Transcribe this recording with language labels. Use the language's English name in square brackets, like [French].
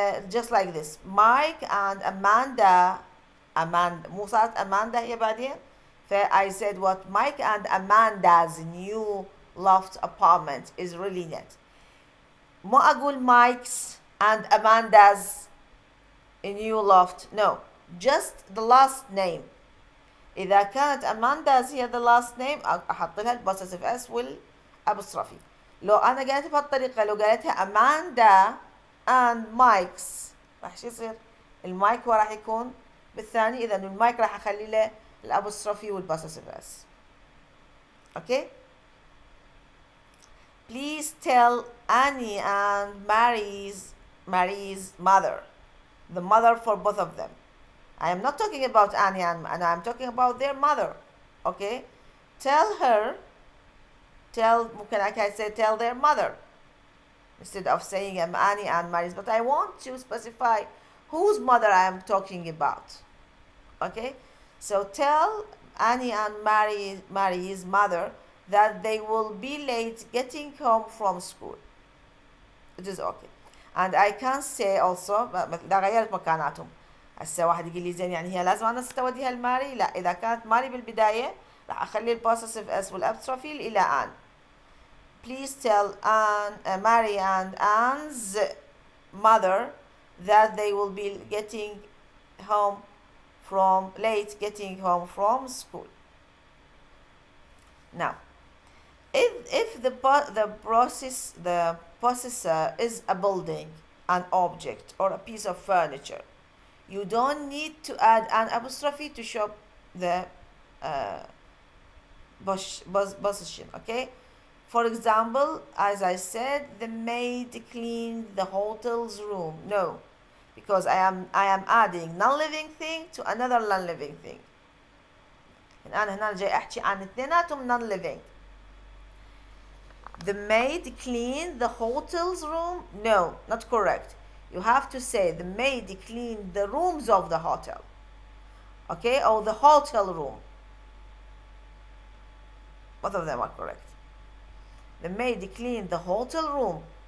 [English] Just like this, Mike and Amanda. [Arabic] مو صارت Amanda هي بعدين. [English] I said what Mike and Amanda's new loft apartment is really net. [Arabic] ما أقول [English] Mike's and Amanda's new loft. No, just the last name. [Arabic] إذا كانت Amanda's هي [English] the last name [Arabic] أحط لها البوسيسيف اس والأبوستروفي. لو أنا قالتها بهالطريقة، لو قالتها Amanda and Mike's راح شو يصير؟ المايك هو راح يكون بالثاني، إذا المايك راح أخلي له الأبوستروفي والبوسيسيف اس. [English] Okay? Please tell Annie and Mary's mother, the mother for both of them. I am not talking about Annie and I'm talking about their mother. Okay? Tell her, [Arabic] ممكن [English] I can say tell their mother instead of saying Annie and Mary's, but I want to specify whose mother I am talking about. Okay? So tell Annie and Mary's mother that they will be late getting home from school. It is okay. And I can say also [Arabic] إذا غيرت مكاناتهم. هسه واحد يقول لي زين يعني هي لازم أنا استوديها لماري؟ لا، إذا كانت ماري بالبداية راح أخلي البوسيسيف اس والأبستروفي إلى آن. [English] Please tell Mary and Anne's mother that they will be getting home from school. Now, if the possessor is a building, an object, or a piece of furniture, you don't need to add an apostrophe to show the possession. Okay? For example, as I said, the maid cleaned the hotel's room. No, because I am adding non-living thing to another non-living thing. [Arabic] أنا هنا جاي أحكي عن اثنيناتهم non-living. [English] The maid cleaned the hotel's room. No, not correct. You have to say the maid cleaned the rooms of the hotel. Okay, or the hotel room. Both of them are correct. The maid cleaned the hotel room.